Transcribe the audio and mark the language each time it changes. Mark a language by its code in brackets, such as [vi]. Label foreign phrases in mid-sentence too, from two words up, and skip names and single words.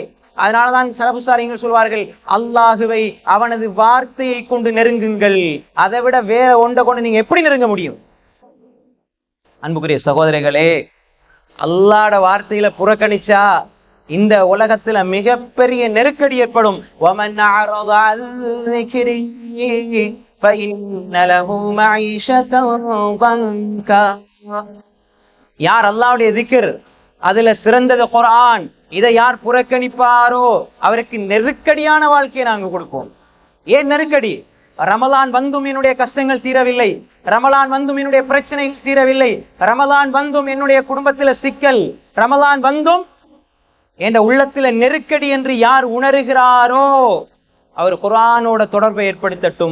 [ta] அதனாலதான் சலஃபு ஸாலிஹீன்கள் சொல்வார்கள், அல்லாஹுவை அவனது வார்த்தையை கொண்டு நெருங்குங்கள், அதை விட வேற ஒன்றை கொண்டு நீங்க எப்படி நெருங்க முடியும்? அன்புக்குரிய சகோதரிகளே, அல்லாஹ்வோட வார்த்தையில புறக்கணிச்சா இந்த உலகத்துல மிகப்பெரிய நெருக்கடி ஏற்படும். [ar] ومن أعرض عن ذِكْرِي فإن له معيشة ضنكا. [ta] யார் அல்லாஹ்வுடைய திக்ர், அதுல சிறந்தது குர்ஆன், இதை யார் புறக்கணிப்பாரோ அவருக்கு நெருக்கடியான வாழ்க்கையை நாங்க கொடுப்போம். ஏன் நெருக்கடி? ரமலான் வந்தும் என்னுடைய கஷ்டங்கள் தீரவில்லை, ரமலான் வந்தும் என்னுடைய பிரச்சனைகள் தீரவில்லை, ரமலான் வந்தும் என்னுடைய குடும்பத்துல சிக்கல், ரமலான் வந்தும் என்ற உள்ளத்துல நெருக்கடி என்று யார் உணர்கிறாரோ அவர் குர்ஆனோட தொடர்பை ஏற்படுத்தட்டும்.